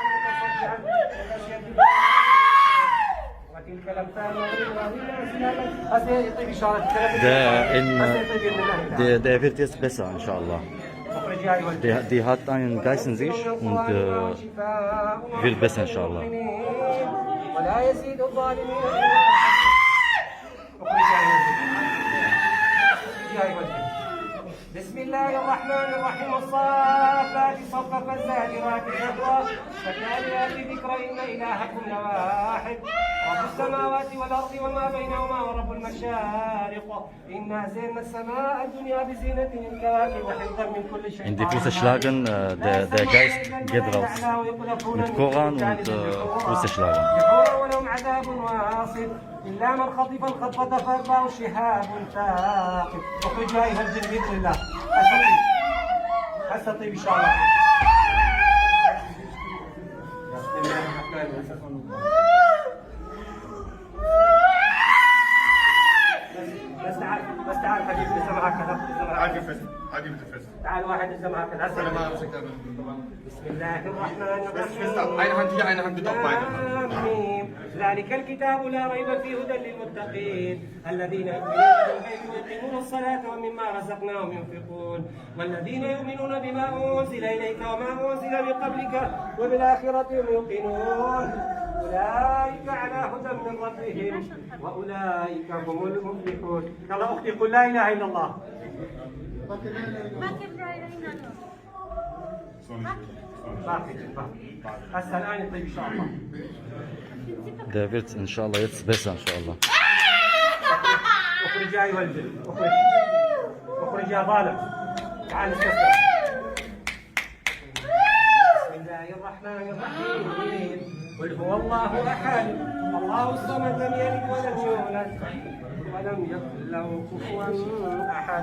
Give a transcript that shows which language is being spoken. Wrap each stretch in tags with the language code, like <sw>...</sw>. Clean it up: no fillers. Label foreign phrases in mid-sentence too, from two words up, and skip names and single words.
<de>Der wird jetzt besser, inshallah. Die hat einen Geist in sich und wird besser, inshallah.</de> <ar>بسم الله الرحمن الرحيم والصافات صفا فالزاجرات زجرا فالتاليات ذكرا إن إلهكم لواحد رب السماوات والأرض وما بينهما ورب المشارق إنا زينا السماء الدنيا بزينة الكواكب وحفظا من كل شيء.</ar> <de>In die Füße schlagen, der Geist geht raus. Mit Koran und Füße schlagen.</de> <ar>ولهم عذاب واصب إلا من خطف الخطفة فأتبعه شهاب ثاقب. اخرجوا أيها الجن بإذن الله. أستطيب إن شاء الله. بسم الله الرحمن الرحيم. بس تعال حبيبي لسه معك هذا. عادي متفز. تعال واحد لسه معك هذا. بسم الله الرحمن الرحيم.</ar> <de>Eine Hand hier, eine Hand bitte auf beide.</de> <ar>ذلك الكتاب لا ريب فيه هدى للمتقين الذين يؤمنون بالغيب ويقيمون الصلاة ومما رزقناهم ينفقون والذين يؤمنون بما أنزل إليك وما أنزل من قبلك وبالآخرة هم يوقنون أولئك على هدى من ربهم وأولئك هم المفلحون. يلا أختي قل لا إله إلا الله. باقي هسه الآن يطيب إن شاء الله.</ar> <de>Der wird inshallah jetzt besser, inshallah.</de> <ar>اخرج يا ايها الجن اخرج. اخرج يا ظالم. تعال استسلم. بسم الله الرحمن الرحيم. قل هو الله احد الله الصمد لم يلد ولم يولد ولم يكن له كفوا احد.</ar>